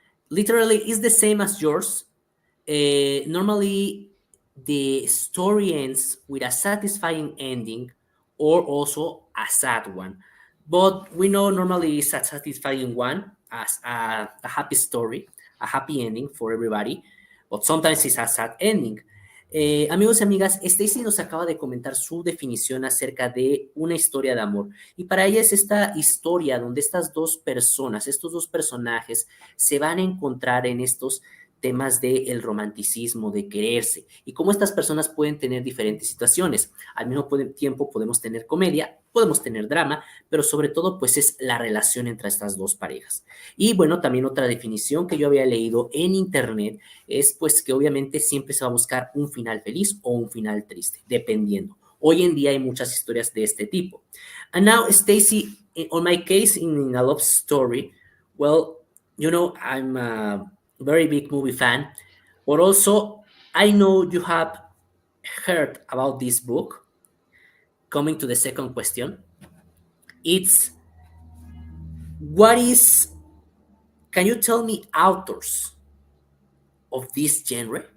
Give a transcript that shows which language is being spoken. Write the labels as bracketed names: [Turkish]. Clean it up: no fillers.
[English] Literally, is the same as yours. Normally, the story ends with a satisfying ending or also a sad one. But we know normally it's a satisfying one as a happy story, a happy ending for everybody, but sometimes it's a sad ending. [Spanish] Amigos y amigas, Stacy nos acaba de comentar su definición acerca de una historia de amor. Y para ella es esta historia donde estas dos personas, estos dos personajes, se van a encontrar en estos temas del romanticismo, de quererse, y cómo estas personas pueden tener diferentes situaciones. Al mismo tiempo podemos tener comedia, podemos tener drama, pero sobre todo pues es la relación entre estas dos parejas. Y bueno, también otra definición que yo había leído en internet es pues que obviamente siempre se va a buscar un final feliz o un final triste, dependiendo. Hoy en día hay muchas historias de este tipo. [English] And now, Stacy, on my case in a love story, well, I'm a very big movie fan, but also I know you have heard about this book. Coming to the second question, it's what is, can you tell me authors of this genre?